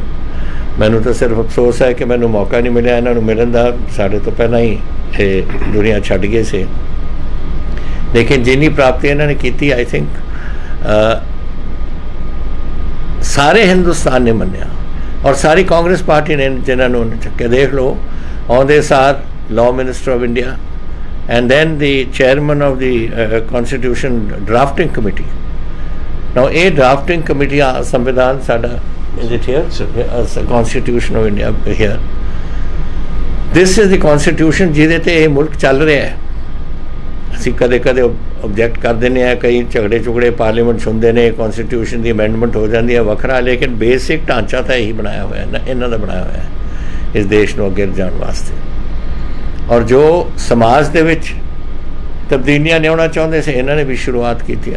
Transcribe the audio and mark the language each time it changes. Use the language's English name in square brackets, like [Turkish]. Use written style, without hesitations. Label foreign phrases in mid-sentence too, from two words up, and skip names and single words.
[Punjabi] ਮੈਨੂੰ ਤਾਂ ਸਿਰਫ ਅਫਸੋਸ ਹੈ ਕਿ ਮੈਨੂੰ ਮੌਕਾ ਨਹੀਂ ਮਿਲਿਆ ਇਹਨਾਂ ਨੂੰ ਮਿਲਣ ਦਾ, ਸਾਡੇ ਤੋਂ ਪਹਿਲਾਂ ਹੀ ਇਹ ਦੁਨੀਆ ਛੱਡ ਗਏ ਸੀ। ਲੇਕਿਨ ਜਿੰਨੀ ਪ੍ਰਾਪਤੀ ਇਹਨਾਂ ਨੇ ਕੀਤੀ, [English] I think [Punjabi] ਸਾਰੇ ਹਿੰਦੁਸਤਾਨ ਨੇ ਮੰਨਿਆ ਔਰ ਸਾਰੀ ਕਾਂਗਰਸ ਪਾਰਟੀ ਨੇ ਜਿਨ੍ਹਾਂ ਨੂੰ ਚੱਕਿਆ। ਦੇਖ ਲਓ ਆਉਂਦੇ ਸਾਰ [English] law minister of India and then the chairman of the constitution drafting committee, [Punjabi] ਨਾਓ ਇਹ [English] drafting committee [Punjabi] ਸੰਵਿਧਾਨ ਸਾਡਾ [English] is it here? So, Constitution of India here. This is the Constitution [Punjabi] ਜਿਹਦੇ ਤੇ ਇਹ ਮੁਲਕ ਚੱਲ ਰਿਹਾ ਹੈ। ਅਸੀਂ ਕਦੇ ਕਦੇ ਆਬਜੈਕਟ ਕਰ ਦਿੰਦੇ ਹਾਂ, ਕਈ ਝਗੜੇ ਝੁਗੜੇ ਪਾਰਲੀਮੈਂਟ ਸੁਣਦੇ ਨੇ, ਕਨਸਟੀਟਿਊਸ਼ਨ ਦੀ ਅਮੈਂਡਮੈਂਟ ਹੋ ਜਾਂਦੀ ਹੈ ਵੱਖਰਾ, ਲੇਕਿਨ ਬੇਸਿਕ ਢਾਂਚਾ ਤਾਂ ਇਹੀ ਬਣਾਇਆ ਹੋਇਆ ਹੈ, ਇਹਨਾਂ ਦਾ ਬਣਾਇਆ ਹੋਇਆ ਹੈ ਇਸ ਦੇਸ਼ ਨੂੰ ਅੱਗੇ ਜਾਣ ਵਾਸਤੇ। ਔਰ ਜੋ ਸਮਾਜ ਦੇ ਵਿੱਚ ਤਬਦੀਲੀਆਂ ਲਿਆਉਣਾ ਚਾਹੁੰਦੇ ਸੀ, ਇਹਨਾਂ ਨੇ ਵੀ ਸ਼ੁਰੂਆਤ ਕੀਤੀਆਂ।